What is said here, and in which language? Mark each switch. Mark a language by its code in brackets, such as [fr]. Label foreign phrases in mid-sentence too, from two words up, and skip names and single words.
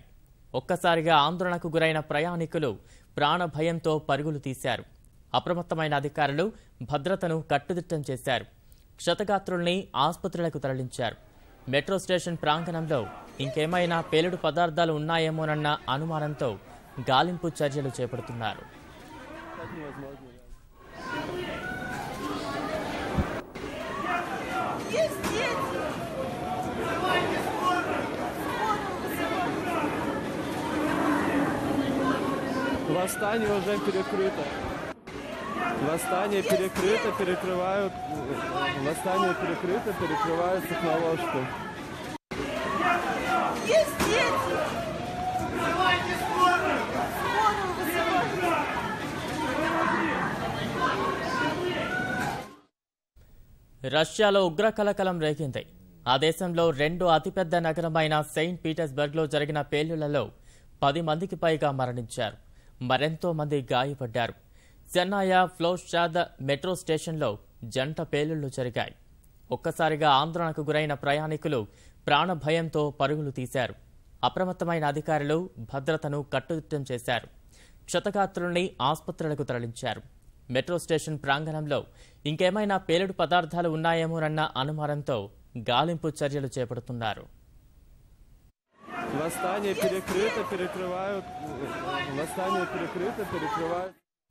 [te] ఒక్కసారిగా ఆందోళనకు గురైన ప్రయాణికులు ప్రాణ భయంతో పరుగులు తీశారు. అప్రమత్తమైన అధికారులు భద్రతను కట్టుదిట్టం చేశారు. క్షతగాత్రుల్ని ఆసుపత్రులకు తరలించారు. [en] metro station [te] ప్రాంగణంలో ఇంకేమైనా పేలుడు పదార్థాలు ఉన్నాయేమోనన్న అనుమానంతో గాలింపు చర్యలు చేపడుతున్నారు. [ru] Восстание уже перекрыто. Восстание перекрыто, перекрывают. Восстание перекрыто, перекрывают техноложку. Есть дети! Давайте скорую! Скорую вызывайте! [te] రష్యాలో ఉగ్ర కలకలం రేగింది. ఆ దేశంలో రెండు అతిపెద్ద నగరమైన సెయింట్ పీటర్స్బర్గ్ లో జరిగిన పేలుళ్లలో 10 మందికి పైగా మరణించారు. మరెంతో మంది గాయపడ్డారు. సెన్నాయా ఫ్లోస్టాద్ [en] metro stationలో [te] జంట పేలుళ్లు జరిగాయి. ఒక్కసారిగా ఆందోళనకు గురైన ప్రయాణికులు ప్రాణ భయంతో పరుగులు తీశారు. అప్రమత్తమైన అధికారులు భద్రతను కట్టుదిట్టం చేశారు. క్షతగాత్రుల్ని ఆసుపత్రులకు తరలించారు. [en] metro station [te] ప్రాంగణంలో ఇంకేమైనా పేలుడు పదార్థాలు ఉన్నాయేమోనన్న అనుమానంతో గాలింపు చర్యలు చేపడుతున్నారు. [ru] Восстание перекрыто, перекрывают. Восстание перекрыто, перекрывают.